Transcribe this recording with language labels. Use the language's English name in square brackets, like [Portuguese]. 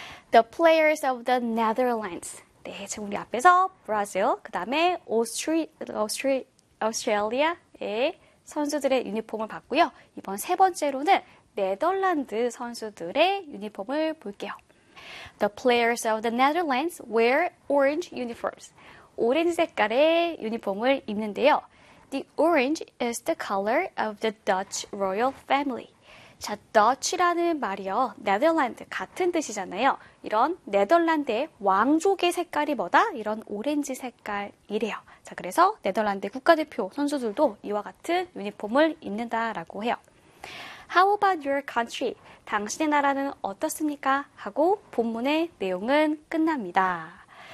[English] The players of the Netherlands. [Korean] 네, 지금 우리 앞에서 브라질, 그 다음에 오스트리아의 선수들의 유니폼을 봤고요. 이번 세 번째로는 네덜란드 선수들의 유니폼을 볼게요. [English] The players of the Netherlands wear orange uniforms. [Korean] 오렌지 색깔의 유니폼을 입는데요. [English] The orange is the color of the Dutch royal family. [Korean] 자, Dutch라는 말이요. Netherlands 같은 뜻이잖아요. 이런 네덜란드의 왕족의 색깔이 뭐다? 이런 오렌지 색깔이래요. 자, 그래서 네덜란드 국가대표 선수들도 이와 같은 유니폼을 입는다라고 해요. [English] How about your country? [Korean] 당신의 나라는 어떻습니까? 하고 본문의 내용은 끝납니다.